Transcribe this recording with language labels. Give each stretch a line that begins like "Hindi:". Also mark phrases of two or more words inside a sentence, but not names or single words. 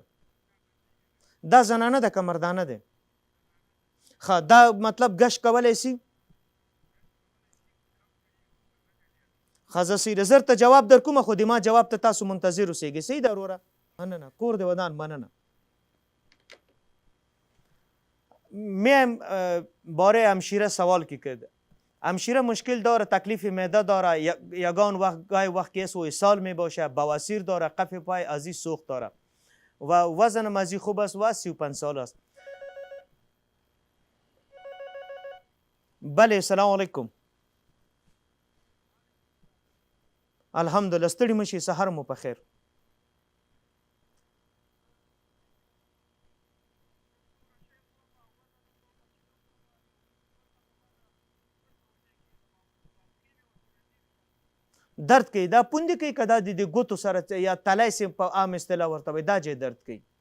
Pashto: دا زنانه ده که مردانه ده؟ ښه دا مطلب ګش کولی شي؟ ښه زه صحیح ده، زه درته جواب در کومه، خو د ما جواب ته تاسو منتظر اوسېږئ. صحیح ده وروره؟ مننه. کور دې ودان. مننه.
Persian: میم باره همشیره سوال کی کرد. همشیره مشکل داره، تکلیف معده داره، یگان وقت گاهی وقت که اسو اسهال می باشه، بواسیر داره، قف پای ازی سوخت داره و وزن ازی خوب است و 35 سال است. بله. سلام علیکم. الحمدلله.
Pashto: ستړي مشي، سحر مو په خیر. درد کوي دا پوندې کوي که دا د ګوتو سره یا تلی سي په عام اصطلاح ورته وایي دا ځای درد کوي؟